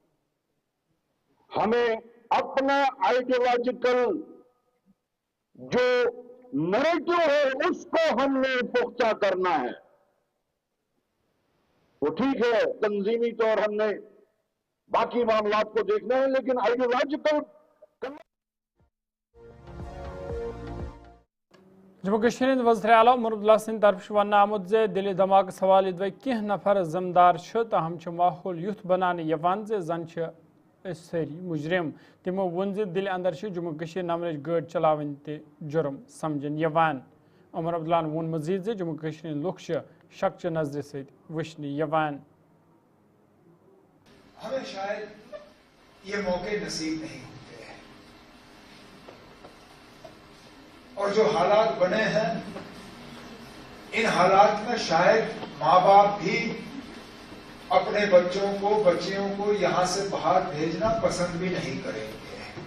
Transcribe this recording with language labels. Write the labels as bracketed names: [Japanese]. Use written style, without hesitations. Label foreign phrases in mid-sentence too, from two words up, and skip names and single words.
[Urdu] ہمیں اپنا آئیڈیولوجیکل جو نیریٹو ہے اس کو ہم نے پختہ کرنا ہے. وہ ٹھیک ہے تنظیمی طور ہم نے باقی معاملات کو دیکھنا ہے لیکن آئیڈیولوجیکل [Kashmiri] جموں کشمیر ہند وزیر اعلیٰ عمر عبداللہ سند طرف ون آمت زِ دِلہِ دھماکس حوالہ کی نفر ذمدار تاہم ماحول یُتھ بنانے یوان زن ساری مجرم. تمو وون زِ دِلہِ اندر جموں کشمیر نمبرٕچ گٲڑۍ چلاوٕنۍ تہِ جرم سمجھن یوان. عمر عبداللہ وون مزید زِ جموں کشمیر لُکھ شکچہِ نظرِ سۭتۍ وٕچھنہٕ یوان. [Urdu] ہمیں شاید یہ موقع نصیب نہیں ہوتے ہیں اور جو حالات بنے ہیں ان حالات میں شاید ماں باپ بھی اپنے بچوں کو بچیوں کو یہاں سے باہر بھیجنا پسند بھی نہیں کریں گے.